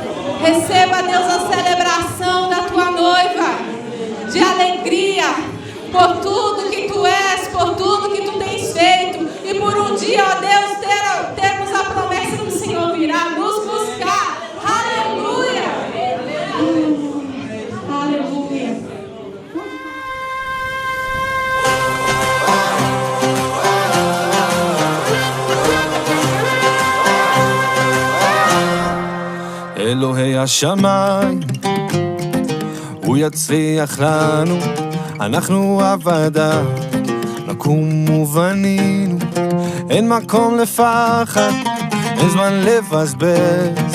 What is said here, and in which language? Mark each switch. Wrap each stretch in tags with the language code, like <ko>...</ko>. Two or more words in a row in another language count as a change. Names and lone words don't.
<pt>Receba, Deus, a celebração da tua noiva, de alegria, por tudo que tu és, por tudo que tu tens feito, e por um dia, ó Deus, termos a promessa que o Senhor virá nos buscar. Aleluia! Aleluia!</pt> <he>אלוהי השמיים, הוא יצליח לנו, אנחנו עבדיו, נקום ובנינו, אין מקום לפחד, אין זמן לבזבז.</he>